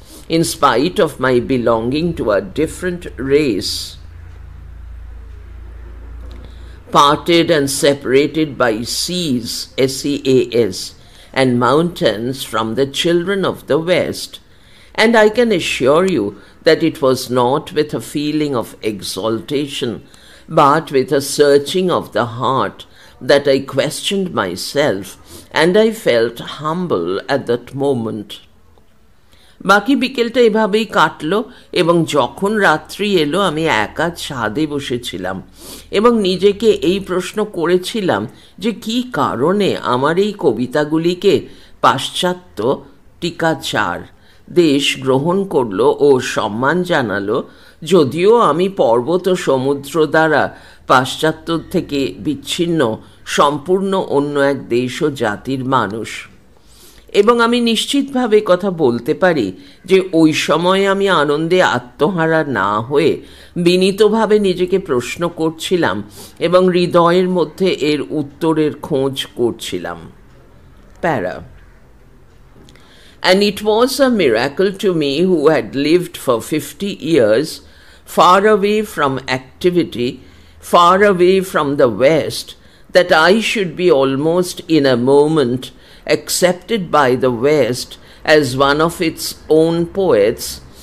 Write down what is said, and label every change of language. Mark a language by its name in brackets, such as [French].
[English] in spite of my belonging to a different race, parted and separated by seas, seas, and mountains from the children of the West. And I can assure you that it was not with a feeling of exaltation, but with a searching of the heart that I questioned myself, and I felt humble at that moment. [Bangla] বাকি বিকেলটা এভাবেই কাটলো, এবং যখন রাত্রি এলো আমি একা ছাদে বসেছিলাম এবং নিজেকে এই প্রশ্ন করেছিলাম যে কী কারণে আমার এই কবিতাগুলিকে পাশ্চাত্য টিকাচার দেশ গ্রহণ করলো ও সম্মান জানালো, যদিও আমি পর্বত ও সমুদ্র দ্বারা পাশ্চাত্য থেকে বিচ্ছিন্ন সম্পূর্ণ অন্য এক দেশ ও জাতির মানুষ। এবং আমি নিশ্চিতভাবে কথা বলতে পারি যে ওই সময়ে আমি আনন্দে আত্মহারা না হয়ে বিনীতভাবে নিজেকে প্রশ্ন করছিলাম এবং হৃদয়ের মধ্যে এর উত্তরের খোঁজ করছিলাম। প্যারা. [English] And it was a miracle to me, who had lived for 50 years far away from activity, far away from the West, that I should be almost in a moment accepted by the West as one of its own poets.